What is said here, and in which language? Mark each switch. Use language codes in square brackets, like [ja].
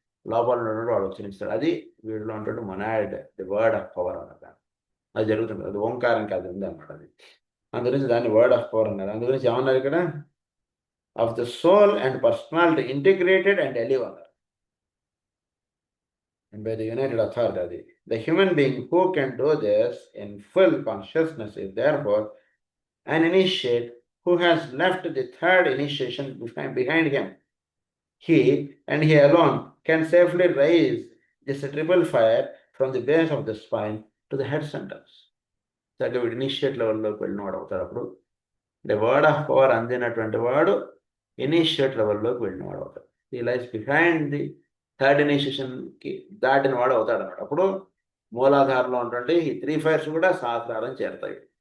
[te] లోపల ఉన్నటువంటి వాడు ఉచ్చరించాడు, అది వీడిలో ఉంటుంది monad, the word of power అన్నది. అది జరుగుతుంది, అది ఓంకారానికి అది ఉంది అన్నమాట. అది అందుగురించి దాన్ని వర్డ్ ఆఫ్ పవర్ అన్నారు. అందుగురించి ఏమన్నారు ఇక్కడ, [en] of the soul and personality integrated and alive [te] అన్నారు. [en] and by the united authority. The human being who can do this in full consciousness is therefore an initiate who has left the third initiation behind him. He and he alone can safely raise this triple fire from the base of the spine to the head centers. [te] చక్కగా వీడు initiate లెవెల్లోకి వెళ్ళినవాడు అవుతాడు. అప్పుడు అంటే word of power అందినటువంటి వాడు initiate లెవెల్లోకి వెళ్ళినవాడు అవుతాడు. ఈ life behind the third ఇనిషియేషన్కి దాటిన వాడు అవుతాడు అన్నమాట. అప్పుడు మూలాధారంలో ఉన్నటువంటి ఈ 3 ఫైర్స్ కూడా సహస్రారం చేరుతాయి.